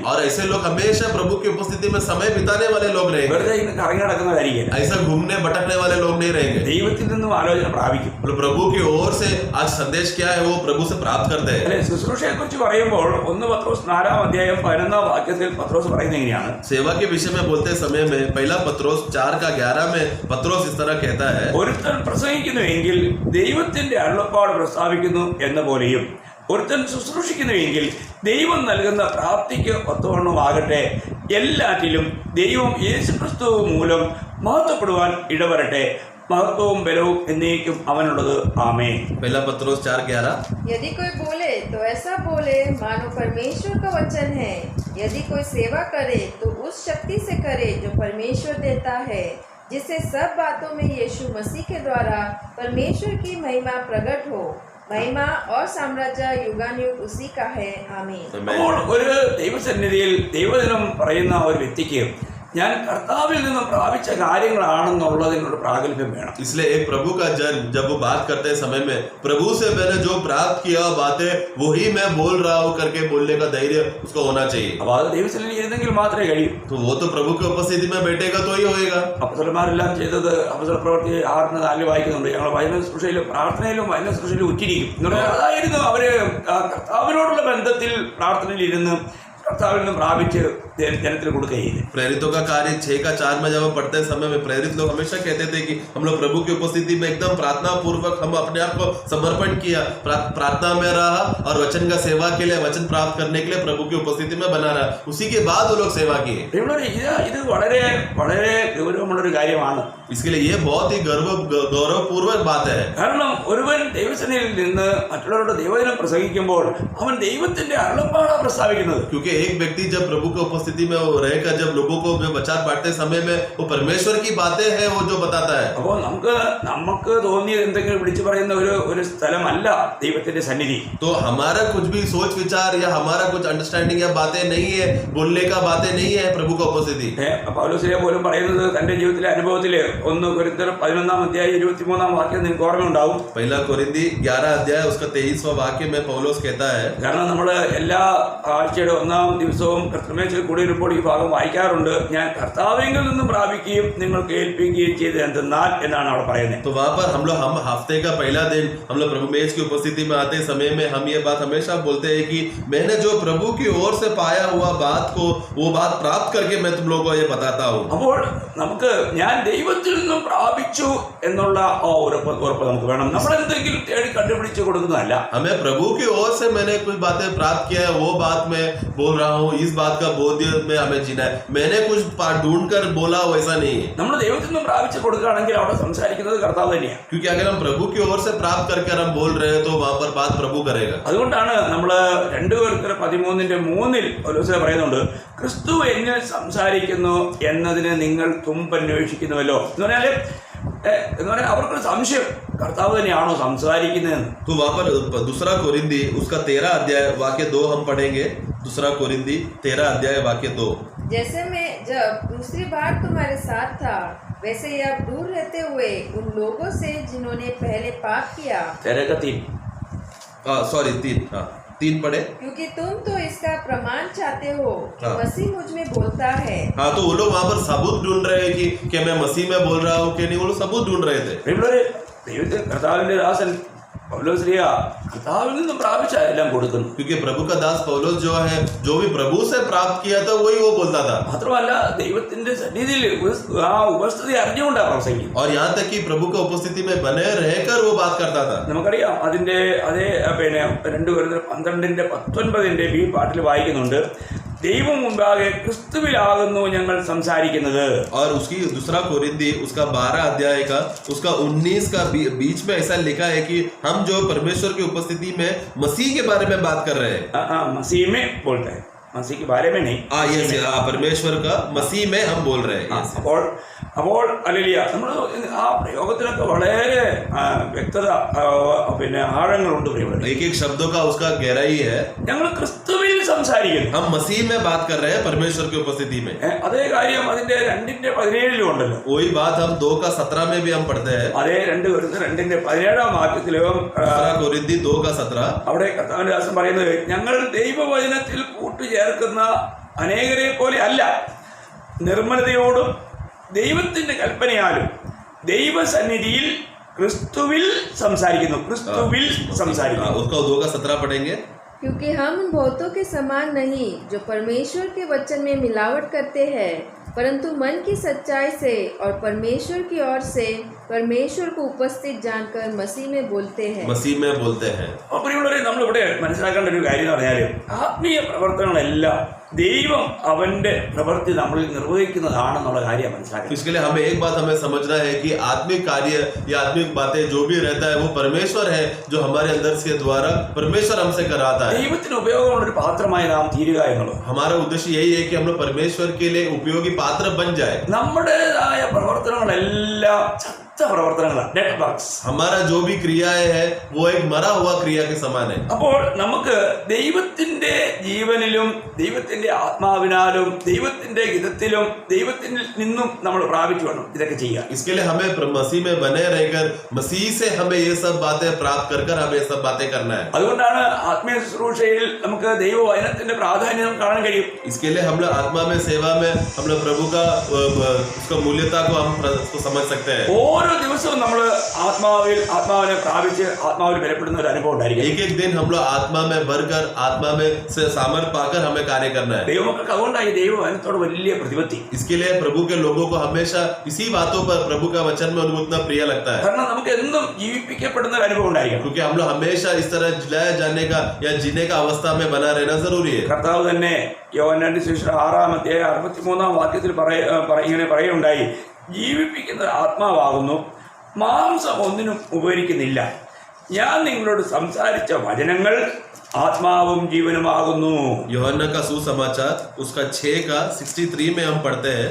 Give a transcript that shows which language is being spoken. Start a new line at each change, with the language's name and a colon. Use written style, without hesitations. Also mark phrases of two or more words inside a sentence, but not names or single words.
Hindi: और ऐसे लोग हमेशा प्रभु की उपस्थिति में समय बिताने वाले लोग रहेंगे,
Malayalam: വെറുതെ ഇങ്ങനെ കറങ്ങി നടക്കുന്നതായിരിക്കും.
Hindi: ऐसा घूमने भटकने वाले लोग नहीं रहेंगे।
Malayalam: ദൈവത്തിൽ നിന്നും ആലോചന പ്രാപിക്കും.
Hindi: प्रभु की ओर से आज संदेश क्या है वो प्रभु से प्राप्त करते हैं।
Malayalam: അല്ലെ, ശുശ്രൂഷയെ കുറിച്ച് പറയുമ്പോൾ 1 പത്രോസ് 4-11 വാക്യത്തിൽ പത്രോസ് പറയുന്നത് എങ്ങനെയാണ്?
Hindi: सेवा के विषय में बोलते समय में 1 पत्रोस 4:11 में पत्रोस इस तरह कहता है,
Malayalam: ഒരുത്തൻ പ്രസംഗിക്കുന്നുവെങ്കിൽ ദൈവത്തിന്റെ അരുളപ്പാട് പ്രസ്താവിക്കുന്നു എന്ന പോലെയും ഒരുത്തൻ ശുശ്രൂഷിക്കുന്നുവെങ്കിൽ ദൈവം നൽകുന്ന പ്രാപ്തിക്ക് ഒത്തവണ്ണമാകട്ടെ, എല്ലാറ്റിലും ദൈവം യേശുക്രിസ്തു മൂലം മഹത്വപ്പെടുവാൻ ഇടവരട്ടെ. महत्वവും ബലവും എന്നേക്കും അവനുള്ളത്. ആമേൻ.
Hindi: 1 पत्रोस 4:11। यदि कोई बोले तो ऐसा बोले मानो परमेश्वर का वचन है, यदि कोई सेवा करे तो उस शक्ति से करे जो परमेश्वर देता है, जिससे सब बातों में यीशु मसीह के द्वारा परमेश्वर की महिमा प्रकट हो। महिमा और साम्राज्य युगानुयुग उसी का है। आमीन।
Malayalam: അപ്പോൾ ഒരു ദൈവസന്നിധിയിൽ ദൈവദിനം പറയുന്ന ഒരു വ്യക്തിക്ക് ഞാൻ കർത്താവിൽ നിന്നും പ്രാപിച്ച കാര്യങ്ങളാണെന്നുള്ളതിനോട് പ്രാഗൽഭ്യം വേണം.
Hindi: इसलिए एक प्रभु का जन जब वो बात करते समय में प्रभु से मैंने जो प्राप्त किया बातें वही मैं बोल रहा हूँ करके बोलने का धैर्य उसको होना चाहिए।
Malayalam: അപ്പോൾ അത് ദൈവസന്നിധിയിൽ ഇരുന്നെങ്കിൽ മാത്രമേ കഴിയൂ.
Hindi: तो वो तो प्रभु की उपस्थिति में बैठेगा तो ही होएगा।
Malayalam: അപ്പോസ്തലന്മാരെല്ലാം ചെയ്തത് അപ്പോസ്തല പ്രവൃത്തി 6:4 വായിക്കുന്നുണ്ട്. ഞങ്ങൾ വചന ശുശ്രൂഷയിലും പ്രാർത്ഥനയിലും വചന ശുശ്രൂഷയിലും ഉറ്റിരിക്കും എന്ന് പറഞ്ഞാൽ അതായിരുന്നു അവര് കർത്താവിനോടുള്ള ബന്ധത്തിൽ പ്രാർത്ഥനയിൽ ഇരുന്ന് കർത്താവിൽ നിന്ന് പ്രാപിച്ച് ജനത്തിന് കൊടുക്കുകയും.
Hindi: प्रेरितों का कार्य 6:4 में जब हम पढ़ते समय में प्रेरित लोग हमेशा कहते थे कि हम लोग प्रभु की उपस्थिति में एकदम प्रार्थना पूर्वक हम अपने आप को समर्पण किया, प्रार्थना में रहा और वचन का सेवा के लिए वचन प्राप्त करने के लिए प्रभु की उपस्थिति में बना रहा, उसी के बाद वो लोग सेवा किए।
Malayalam: ഇത് വളരെ വളരെ ഗൗരവമുള്ളൊരു കാര്യമാണ്.
Hindi: इसके लिए ये बहुत ही गौरवपूर्वक बात है,
Malayalam: കാരണം ഒരുവൻ ദൈവസന്നിധിയിൽ നിന്ന് മറ്റുള്ളവരുടെ ദൈവദിനം പ്രസംഗിക്കുമ്പോൾ അവൻ ദൈവത്തിന്റെ അരുളപ്പാടാണ് പ്രസ്താവിക്കുന്നത്.
Hindi: क्योंकि एक व्यक्ति जब प्रभु की उपस्थिति में वो रहकर जब लोगों को वचन बांटते समय में वो परमेश्वर की बातें हैं वो जो बताता है।
Malayalam: അപ്പോൾ നമുക്ക് തോന്നിയത് എന്തെങ്കിലും വിളിച്ചു പറയുന്ന ഒരു സ്ഥലമല്ല ദൈവത്തിന്റെ സന്നിധി.
Hindi: तो हमारा कुछ भी सोच विचार या हमारा कुछ अंडरस्टैंडिंग या बातें नहीं है, बोलने का बातें नहीं है प्रभु का उपस्थिति।
Malayalam: പൗലോസിനെ പോലും പറയുന്നത് തന്റെ ജീവിതത്തിലെ അനുഭവത്തില് 1 കൊരിന്ത്യർ 11-23 വാക്യം നിങ്ങൾക്ക് ഓർമ്മയുണ്ടാവും.
Hindi: 1 കൊരിന്തി 11 उसका 23वां वाक्य में पौलोस कहता है,
Malayalam: കാരണം നമ്മൾ എല്ലാ ആഴ്ചയുടെ 1-ാം ദിവസവും കർത്തൃമേശയിൽ കൂടി വരുമ്പോൾ ഈ ഭാഗം വായിക്കാറുണ്ട്. ഞാൻ കർത്താവിങ്കിൽ നിന്നും പ്രാപിക്കുകയും നിങ്ങൾക്ക് ഏൽപ്പിക്കുകയും ചെയ്ത് എന്തെന്നാൽ എന്നാണ് അവിടെ പറയുന്നത്.
Hindi: तो वहां पर हम हफ्ते का पहला दिन हम लोग प्रभु मेज की उपस्थिति में आते समय में हम ये बात हमेशा बोलते हैं कि मैंने जो प्रभु की ओर से पाया हुआ बात को वो बात प्राप्त करके मैं तुम लोगों को ये बताता हूँ।
Malayalam: അപ്പോൾ നമുക്ക് ഞാൻ ദൈവത്തിൽ നിന്നും പ്രാപിച്ചു എന്നുള്ള ഉറപ്പ് നമുക്ക് വേണം. നമ്മൾ എന്തെങ്കിലും തേടി കണ്ടുപിടിച്ച് കൊടുക്കുന്നതല്ല.
Hindi: हमें प्रभु की ओर से मैंने कुछ बातें प्राप्त किया है वो बात मैं बोल रहा हूँ, इस बात का बोध में हमें जीना है, मैंने कुछ ढूंढ कर बोला वैसा नहीं है।
Malayalam: നമ്മൾ ദൈവത്തിൽ നിന്നും പ്രാപിച്ച് കൊടുക്കുകയാണെങ്കിൽ അവിടെ സംസാരിക്കുന്നത് കർത്താവ് തന്നെയാണ്.
Hindi: क्योंकि अगर हम प्रभु की ओर से प्राप्त करके हम बोल रहे हैं तो वहां पर बात प्रभु करेगा।
Malayalam: അതുകൊണ്ടാണ് നമ്മൾ 2 കൊരിന്ത്യർ 13:3 പൗലോസ് പറയുന്നുണ്ട്, ക്രിസ്തു എന്നിൽ സംസാരിക്കുന്നു എന്നതിന് നിങ്ങൾ തുമ്പന്വേഷിക്കുന്നുവല്ലോ. എന്ന് പറഞ്ഞാൽ അവർക്കൊരു സംശയം, കർത്താവ് തന്നെയാണോ സംസാരിക്കുന്നതെന്ന്.
Hindi: तो वहां पर 2 कोरिन्दी उसका 13 वाक्य 2 हम पढ़ेंगे। 2 कोरिन्दी 13 वाक्य 2। जैसे मैं जब दूसरी बार तुम्हारे साथ था वैसे ही अब दूर रहते हुए उन लोगों से जिन्होंने पहले पाप किया। 3 पढ़े। क्योंकि तुम तो इसका प्रमाण चाहते हो कि हाँ। मसीह मुझ में बोलता है। हाँ, तो वो लोग वहां पर सबूत ढूंढ रहे हैं कि मैं मसीह में बोल रहा हूँ कि नहीं, वो लोग सबूत ढूंढ रहे थे।
Malayalam: ദൈവത്തിൽ കർത്താവിന്റെ ദാസൻ പൗലോസ്ലീഹ കർത്താവിൽ നിന്നും പ്രാപിച്ച എല്ലാം കൊടുക്കുന്നു.
Hindi: क्योंकि प्रभु का दास पौलुस जो है, जो भी प्रभु से प्राप्त किया था वही वो बोलता था.
Malayalam: മാത്രമല്ല ദൈവത്തിന്റെ സന്നിധിയിൽ ആ ഉപസ്ഥിതി അറിഞ്ഞുകൊണ്ടാണ് പ്രസംഗിക്കുന്നത്.
Hindi: और यहाँ तक कि प्रभु की उपस्थिति में बने रहकर वो बात करता था.
Malayalam: നമുക്കറിയാം അതിന്റെ അതേ 2 കൊരിന്ത്യർ 12:19 ഈ പാട്ടിൽ വായിക്കുന്നുണ്ട്, ദൈവം മുമ്പാകെ ക്രിസ്തുവിലാകുന്നു ഞങ്ങൾ സംസാരിക്കുന്നത്.
Hindi: और उसकी दूसरा कोरिन्थी उसका 12 अध्याय का उसका 19 का बीच में ऐसा लिखा है कि हम जो परमेश्वर की उपस्थिति में मसीह के बारे में बात कर रहे हैं. मसीह में बोलते हैं, मसीह के बारे में नहीं. यस, परमेश्वर का मसीह में हम बोल रहे हैं.
Malayalam: അപ്പോൾ ഹല്ലേലൂയ, നമ്മൾ ആ പ്രയോഗത്തിലൊക്കെ വളരെ വ്യക്തത പിന്നെ ആഴങ്ങളുണ്ട്.
Hindi: एक एक शब्दों का उसका गहराई है.
Malayalam: ഞങ്ങൾ ക്രിസ്തുവിൽ സംസാരിക്കുന്നു,
Hindi: हम मसीह में बात कर रहे हैं परमेश्वर की उपस्थिति में.
Malayalam: അതേ കാര്യം അതിന്റെ 2:17 ഉണ്ടല്ലോ.
Hindi: वही बात हम 2:17 में भी हम पढ़ते हैं.
Malayalam: അതേ 2 കൊരിന്ത്യർ 2:17 വാക്യത്തിലും
Hindi: कोरिन्थी 2:17
Malayalam: അവിടെ കർത്താവിന്റെ ദാസൻ പറയുന്നത്, ഞങ്ങൾ ദൈവവചനത്തിൽ കൂട്ടുചേർക്കുന്ന അനേകരെ പോലെ അല്ല, നിർമ്മലതയോടും ദൈവത്തിന്റെ കൽപ്പനയാലും ദൈവസന്നിധിയിൽ ക്രിസ്തുവിൽ സംസാരിക്കുന്നു. ക്രിസ്തുവിൽ സംസാരിക്കുന്നു.
Hindi: उसका 2:17 पढ़ेंगे. क्योंकि हम उन बहुतों के समान नहीं जो परमेश्वर के वचन में मिलावट करते हैं, परंतु मन की सच्चाई से और परमेश्वर की ओर से परमेश्वर को उपस्थित जानकर मसीह में बोलते हैं. मसीह में बोलते हैं.
Malayalam: പ്രിയമുള്ളവരെ, നമ്മളിവിടെ മനസ്സിലാക്കേണ്ട ഒരു കാര്യം എന്ന് പറഞ്ഞാൽ ആത്മീയ പ്രവർത്തനങ്ങളെല്ലാം ദൈവം അവന്റെ പ്രവൃത്തി നമ്മളിൽ നിർവഹിക്കുന്നതാണെന്നുള്ള കാര്യം മനസ്സിലാക്കുക.
Hindi: इसके लिए हमें एक बात हमें समझना है कि आत्मिक कार्य या आत्मिक बातें जो भी रहता है वो परमेश्वर है, जो हमारे अंदर के द्वारा परमेश्वर हमसे कराता है.
Malayalam: ദൈവത്തിന് ഉപയോഗമുള്ള ഒരു പാത്രമായി നാം തീരുക എന്നുള്ളത്.
Hindi: हमारा उद्देश्य यही है कि हम लोग परमेश्वर के लिए उपयोगी पात्र बन जाए.
Malayalam: നമ്മുടേതായ പ്രവർത്തനങ്ങളെല്ലാം പ്രവർത്തനങ്ങളാണ്, നെറ്റ്വർക്ക്സ്.
Hindi: हमारा जो भी क्रियाएं है वो एक मरा हुआ क्रिया के समान है.
Malayalam: അപ്പോൾ നമുക്ക് ദൈവത്തിന്റെ ജീവനിലും ദൈവത്തിന്റെ ആത്മാവിനാലും ദൈവത്തിന്റെ ഹിതത്തിലും ദൈവത്തിൽ നിന്നും നമ്മൾ പ്രാപിച്ചു വേണം ഇതൊക്കെ ചെയ്യാൻ.
Hindi: इसके लिए हमें मसीह में बने रहकर मसीह से हमें ये सब बातें प्राप्त कर हमें ये सब बातें करना है.
Malayalam: അതുകൊണ്ടാണ് ആത്മീയ ശുശ്രൂഷയിൽ നമുക്ക് ദൈവവചനത്തിന്റെ പ്രാധാന്യം കാണാൻ കഴിയും.
Hindi: इसके लिए हम लोग आत्मा में सेवा में हम लोग प्रभु का उसका मूल्यता को हम उसको समझ सकते हैं.
Malayalam: ഓരോ ദിവസവും നമ്മൾ ആത്മാവിനെ പ്രാപിച്ച് ആത്മാവിൽ ബലപ്പെടുന്ന ഒരു അനുഭവം ഉണ്ടായിരിക്കും.
Hindi: एक एक दिन हम लोग आत्मा में भरकर आत्मा में से सामर्थ्य पाकर हमें कार्य करना है.
Malayalam: ദൈവമക്കൾക്ക് അതുകൊണ്ടായി ദൈവവചനത്തോട് വലിയ പ്രതിപത്തി.
Hindi: इसके लिए प्रभु के लोगों को हमेशा इसी बातों पर प्रभु का वचन में उनको उतना प्रिय लगता है.
Malayalam: കാരണം നമുക്ക് എന്നും ജീവിപ്പിക്കപ്പെടുന്ന ഒരു അനുഭവം ഉണ്ടായിരിക്കും.
Hindi: क्योंकि हम लोग हमेशा इस तरह जिलाया जाने का या जीने का अवस्था में बना रहना जरूरी है.
Malayalam: കർത്താവ് തന്നെ യോഹന്നാന്റെ സുവിശേഷം 6:63 വാക്യത്തിൽ ഇങ്ങനെ പറയുണ്ടായി, ജീവിപ്പിക്കുന്ന ആത്മാവാകുന്നു, മാംസം ഒന്നിനും ഉപകരിക്കുന്നില്ല. ഞാൻ നിങ്ങളോട് സംസാരിച്ച വചനങ്ങൾ ആത്മാവും ജീവനുമാകുന്നു.
Hindi: യോഹन्ना का सुसमाचार उसका 6:63 में हम पढ़ते हैं.